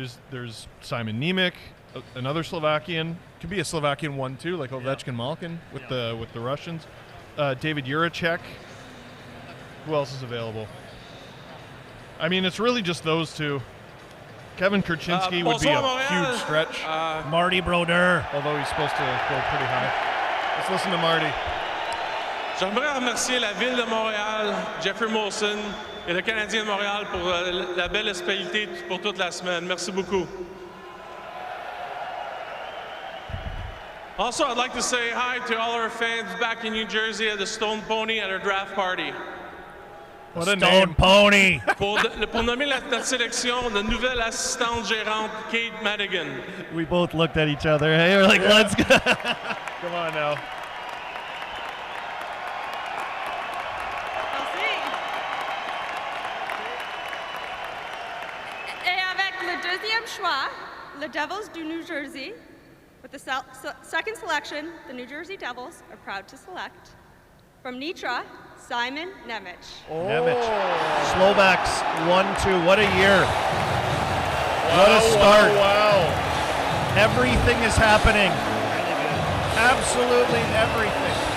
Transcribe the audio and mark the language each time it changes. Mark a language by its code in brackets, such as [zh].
[en] There's Simon Nemec, another Slovakian. Could be a Slovakian one too, like Ovechkin Malkin with the Russians. David Juracek. Who else is available? I mean, it's really just those two. Kevin Kurchinski would be a huge stretch. Marty Brodeur. Although he's supposed to go pretty high. Let's listen to Marty. [fr] J'aimerais remercier la Ville de Montréal, Jeffrey Molson et le Canadien de Montréal pour la belle hospitalité pour toute la semaine. Merci beaucoup. [en] Also, I'd like to say hi to all our fans back in New Jersey at the Stone Pony at our draft party. What a Stone Pony. [fr] Pour nommer notre sélection, la nouvelle assistante gérante, Kate Madigan. [en] We both looked at each other. Hey, we're like, let's go. Come on now. [fr] Et avec le deuxième choix, le Devils du New Jersey, [en] With the second selection, the New Jersey Devils are proud to select from Nitra, Simon Nemec. Nemec. Slovaks 1-2. What a year. What a start. Wow. Everything is happening. Absolutely everything.